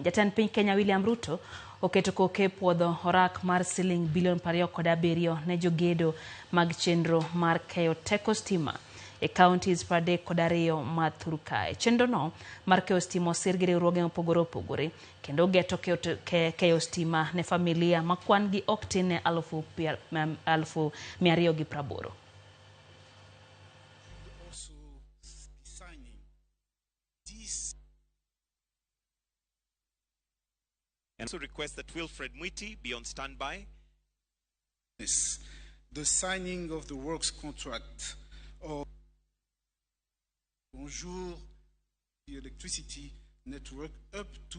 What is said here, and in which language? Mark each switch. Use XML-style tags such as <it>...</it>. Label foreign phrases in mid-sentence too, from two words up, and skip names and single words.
<luo>Jatend piny Kenya William Ruto oketo koke puodho orak mar siling bilion 27 ne jogedo mag chenro mar keyo teko stima e counties 32 ma Thurka. Chenro no mar keyo stima osir gi riwruoge mopogore opogore kendo geto keyo stima ne familia ma kwan gi ok tin ne 280.</luo> <en>And also request that Wilfred Mwiti be on standby. Yes. The signing of the works contract of Bonjour the electricity network up to</en>